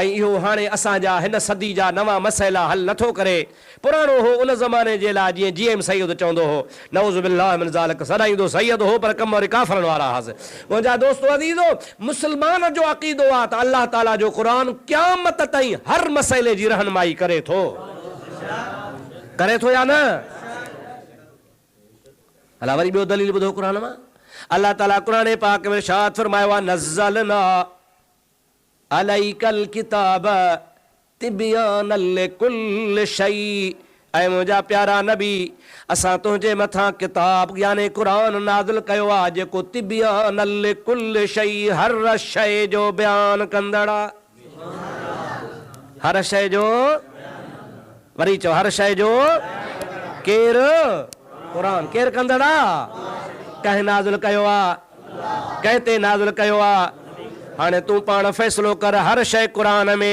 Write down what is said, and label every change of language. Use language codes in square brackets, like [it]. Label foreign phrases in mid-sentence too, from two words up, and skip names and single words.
[sd] इहो हाणे असांजा हिन सदी जा नवां मसइला हल नथो करे पुराणो हो उन ज़माने जे लाइ जीअं जीएम सैयद चवंदो हो [ar] نعوذ بالله من ذلك [sd] सदाईंदो सैयद हो पर कम वरी काफ़रनि वारा हुआसीं मुंहिंजा दोस्तो अज़ीज़ो मुस्लमान जो अक़ीदो आहे त अल्लाह ताला जो क़ुरान क़यामत ताईं हर मसइले जी रहनुमाई करे थो या न अलाह वरी ॿियो दलील ॿुधो क़ुरान मां अल्लाह ताला क़ुरान पाक में इरशाद फरमायो आहे [ar] نزلنا عليك الكتاب تبيانا لكل شيء [sd] ऐं मुंहिंजा प्यारा नबी असां तुंहिंजे मथां किताब यानी क़ुरान नाज़िल कयो आहे जेको [ar] تبيانا لكل شيء [sd] हर शइ जो बयान कंदड़ आहे हर शइ जो वरी चओ हर शइ जो केरु क़ुरान केरु कंदड़ आहे कंहिं नाज़िल कयो आहे कंहिं ते नाज़िल कयो आहे हाणे तूं पाण फ़ैसिलो कर हर शइ क़ुरान में